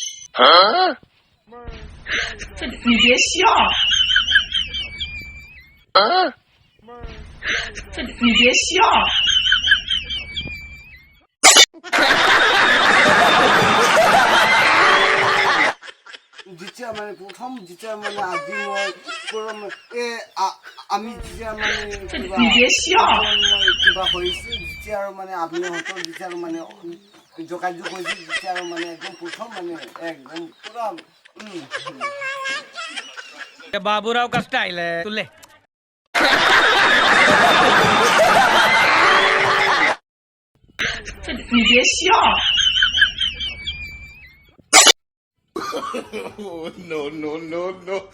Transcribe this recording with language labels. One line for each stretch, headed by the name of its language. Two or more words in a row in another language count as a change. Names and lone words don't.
Chinese: 你别笑，你别笑。
Assamese: যেতিয়া মানে প্ৰথম যেতিয়া মানে আজি মই আমি যেতিয়া মানে কিবা হৈছিল যেতিয়া আৰু মানে আত্মীয়হঁতৰ যেতিয়া আৰু মানে যোগাযোগ হৈছিল যেতিয়া আৰু মানে একদম প্ৰথম মানে একদম পুৰা
Hindi: बाबूराव का स्टाइल है तुले
Chinese: 你别笑。
English: No, no, no, no.